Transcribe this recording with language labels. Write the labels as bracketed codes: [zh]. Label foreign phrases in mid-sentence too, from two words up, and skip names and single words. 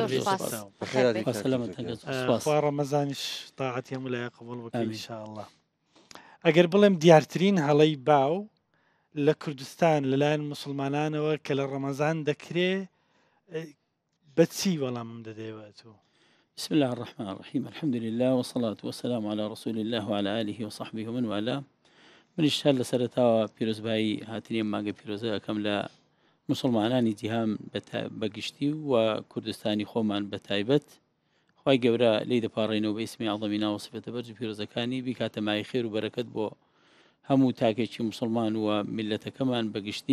[ckb] خوا ڕەمەزانیش تاعەتی هەموو لای قبوڵ بکەی ئینشاءالله. ئەگەر بڵێم دیارترین هەڵەی باو لە کوردستان لەلایەن موسڵمانانەوە کە لە ڕەمەزان دەکرێ بە چی وەڵامم دەدەیەوێت و [ar] بسم الله الرحمن الرحيم الحمد لله والصلاة والسلام على رسول الله وعلى آله وصحبه ومن والاه [ckb] منیش هەر لە سەرەتاوە پیرۆزبایی هاتنی ماگە پیرۆزە ئەەکەم لە مسلمانانی جیهام بەگشتی و کوردستانی خۆمان بە تایبەت خوای گەورە لی دەپاڕێنەوە بە ئیسمی عەظەمی ناو و سفەتە بەرز پیرۆزەکانی بیکاتە مای خێر و بەرەکەت بۆ هەموو تاکێکی مسلمان و میلەتەکەمان بەگشتی.